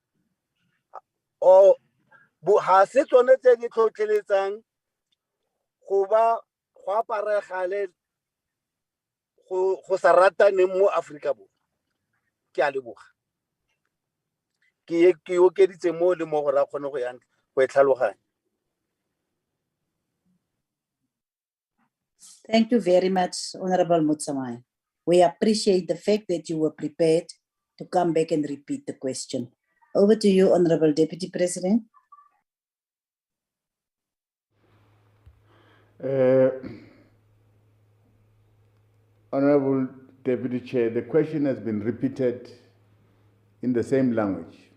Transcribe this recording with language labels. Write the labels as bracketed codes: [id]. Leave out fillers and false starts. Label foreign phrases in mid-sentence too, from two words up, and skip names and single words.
[tn] Ga se tsone tse di tlhotlheletsang go aparegale go sa rataneng mo Aforika Borwa? Ke a leboga. Ke okeditse mo le mo gore a kgone go e tlhaloganya. [en] Thank you very much, Honorable Mutsamai. We appreciate the fact that you were prepared to come back and repeat the question. Over to you, Honorable Deputy President. Honorable Deputy Chair, the question has been repeated in the same language.